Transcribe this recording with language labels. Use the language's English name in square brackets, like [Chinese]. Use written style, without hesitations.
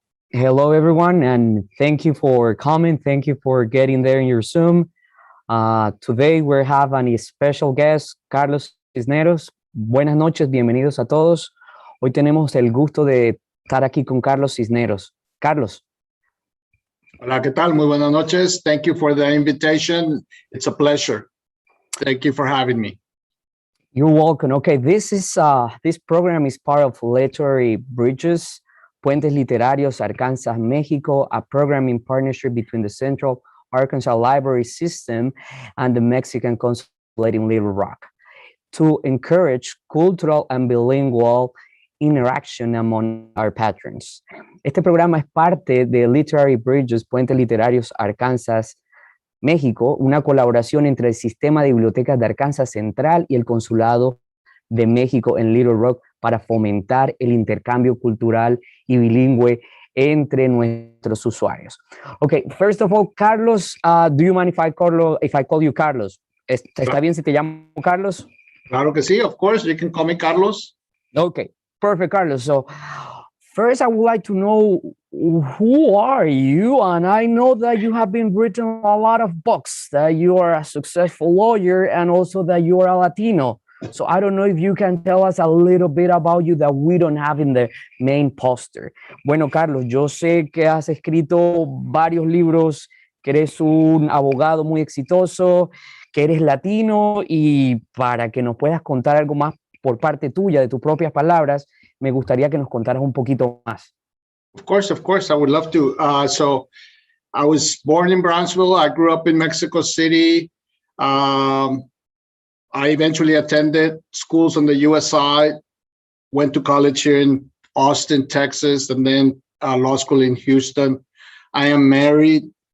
[English] Hello, everyone, and thank you for coming. Thank you for getting there in your Zoom. Today we have a special guest, Carlos Cisneros. [Spanish] Buenas noches, bienvenidos a todos. Hoy tenemos el gusto de estar aquí con Carlos Cisneros. Carlos. Hola, ¿qué tal? Muy buenas noches. [English] Thank you for the invitation. It's a pleasure. Thank you for having me. You're welcome. Okay, this program is part of Literary Bridges, Puentes Literarios Arkansas, Mexico, a program in partnership between the Central Arkansas Library System and the Mexican Consulate in Little Rock to encourage cultural and bilingual interaction among our patrons. [Spanish] Este programa es parte de Literary Bridges, Puentes Literarios Arkansas, México, una colaboración entre el Sistema de Bibliotecas de Arkansas Central y el Consulado de México en Little Rock para fomentar el intercambio cultural y bilingüe entre nuestros usuarios. [English] Okay, first of all, Carlos, do you mind if I call you Carlos? [Spanish] ¿Está bien si te llamo Carlos? Claro que sí, [English] of course, you can call me Carlos. Okay, perfect, Carlos. So first, I would like to know, who are you? And I know that you have been written a lot of books, that you are a successful lawyer, and also that you are a Latino. So I don't know if you can tell us a little bit about you that we don't have in the main poster. [Spanish] Bueno, Carlos, yo sé que has escrito varios libros, que eres un abogado muy exitoso, que eres latino, y para que nos puedas contar algo más por parte tuya, de tus propias palabras, me gustaría que nos contaras un poquito más. [English] Of course, I would love to. So I was born in Brownsville. I grew up in Mexico City. I eventually attended schools on the US side, went to college here in Austin, Texas, and then law school in Houston. I am married.